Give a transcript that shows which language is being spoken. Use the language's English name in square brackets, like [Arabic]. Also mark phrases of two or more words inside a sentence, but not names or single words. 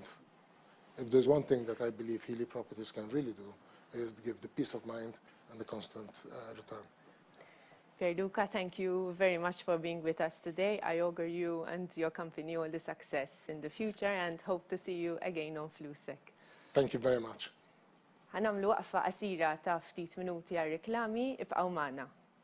[English] If there's one thing that I believe Hillier Properties can really do, is to give the peace of mind and the constant return. Pier Luca, thank you very much for being with us today. I augur you and your company all the success in the future and hope to see you again on Flusek. Thank you very much. [Maltese] Ħanamlu waqfa qasira ta' ftit minuti għal reklami, ibqgħu magħna.